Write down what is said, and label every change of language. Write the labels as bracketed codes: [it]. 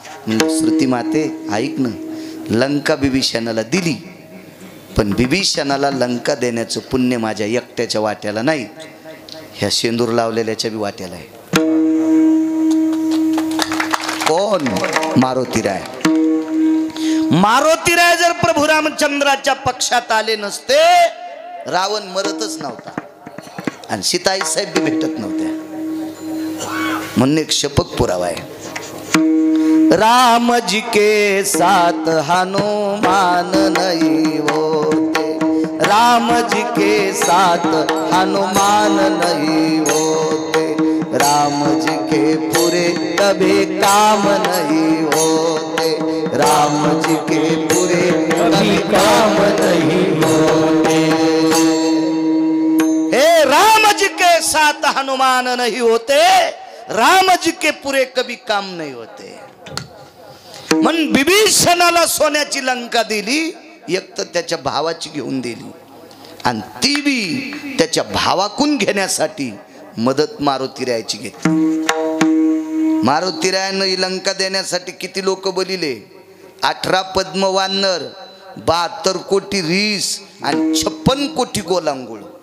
[mr] म्हणजे श्रुती माते ऐक ना, लंका बिभीषणाला दिली, पण बिभीषणाला लंका देण्याचं पुण्य माझ्या एकट्याच्या वाट्याला नाही, ह्या शेंदूर लावलेल्याच्या बी वाट्याला आहे. कोण? मारुतीराय. मारुतीराय जर प्रभू रामचंद्राच्या पक्षात आले नसते, रावण मरतच नव्हता आणि सीताई साहेब बी भेटत नव्हत्या. म्हणून एक शपथ पुरावा आहे. [hi] राम जी के साथ हनुमान नहीं होते, राम जी के साथ हनुमान नहीं होते, राम जी के पूरे कभी काम नहीं होते, राम जी के पूरे कभी काम नहीं होते. हे राम जी के साथ हनुमान नहीं होते, राम जी के पूरे कभी काम नहीं होते. [mr] म्हणून बिभीषणाला सोन्याची लंका दिली, एक तर त्याच्या भावाची घेऊन दिली आणि ती बी त्याच्या भावाकून घेण्यासाठी मदत मारुतीरायाची घेतली. मारुतीरायानं ही लंका देण्यासाठी किती लोक बलिले? 18 पद्म वानर, 72 कोटी रीस आणि 56 कोटी गोलांगुळ.